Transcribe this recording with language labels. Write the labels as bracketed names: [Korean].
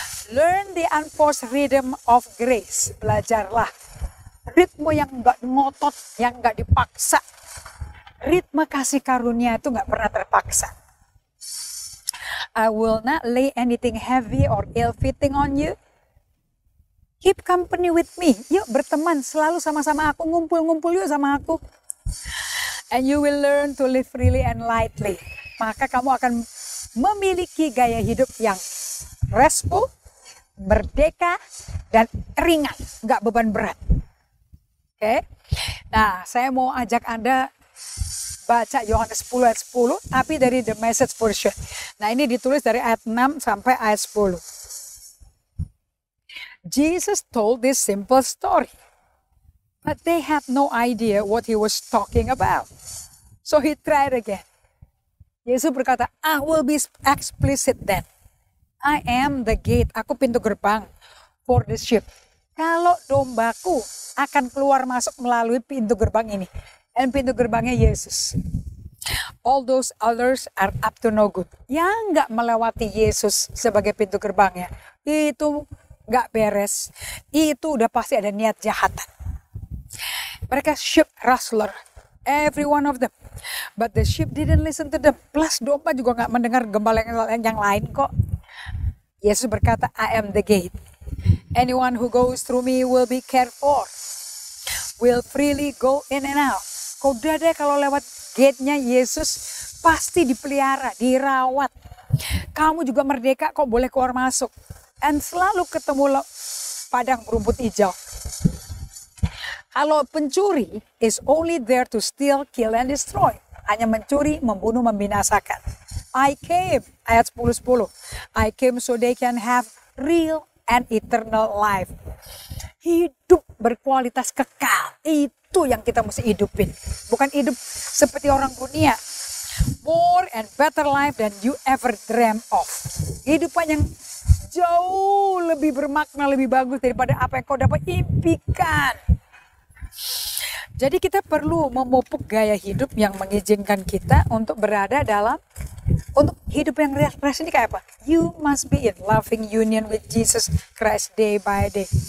[English] Learn the unforced rhythm of grace. [Indonesian] Belajarlah. Ritme yang nggak ngotot, yang nggak dipaksa. Ritme kasih karunia itu nggak pernah terpaksa. [English] I will not lay anything heavy or ill-fitting on you. Keep company with me. [Indonesian] Yuk berteman, selalu sama-sama aku. Ngumpul-ngumpul yuk sama aku. [English] And you will learn to live freely and lightly. [Indonesian] Maka kamu akan memiliki gaya hidup yang restful, merdeka, dan ringan. Nggak beban berat. Oke? Nah, saya mau ajak Anda baca Yohanes 10 ayat 10, tapi dari The Message version. Nah, ini ditulis dari ayat 6 sampai ayat 10. [English] Jesus told this simple story. But they had no idea what he was talking about. So he tried again. [Indonesian] Yesus berkata, [English] I will be explicit then. I am the gate. [Indonesian] Aku pintu gerbang [English] for the sheep. [Indonesian] Kalau dombaku akan keluar masuk melalui pintu gerbang ini. Dan pintu gerbangnya Yesus. [English] all those others are up to no good. [Indonesian] Yang nggak melewati Yesus sebagai pintu gerbangnya, itu nggak beres. Itu udah pasti ada niat jahatan. [English] Mereka sheep rustler, every one of them. But the sheep didn't listen to them. [Indonesian] Plus domba juga nggak mendengar gembala yang lain kok. Yesus berkata, [English] I am the gate. Anyone who goes through me will be cared for. Will freely go in and out. [Indonesian] Kau udah deh kalau lewat gate-nya Yesus pasti dipelihara, dirawat. Kamu juga merdeka kok boleh keluar masuk. And selalu ketemu padang rumput hijau. Kalau pencuri [English] is only there to steal, kill, and destroy. [Indonesian] Hanya mencuri, membunuh, membinasakan. [English] I came, [Indonesian] ayat 10:10. [English] I came so they can have real and eternal life. [Indonesian] Hidup berkualitas kekal. Itu yang kita mesti hidupin. Bukan hidup seperti orang dunia. [English] More and better life than you ever dream of. [Indonesian] Kehidupan yang jauh lebih bermakna, lebih bagus daripada apa yang kau dapat impikan. Jadi kita perlu memupuk gaya hidup yang mengizinkan kita untuk berada dalam, untuk hidup yang refresh ini kayak apa? [English] You must be in loving union with Jesus Christ day by day.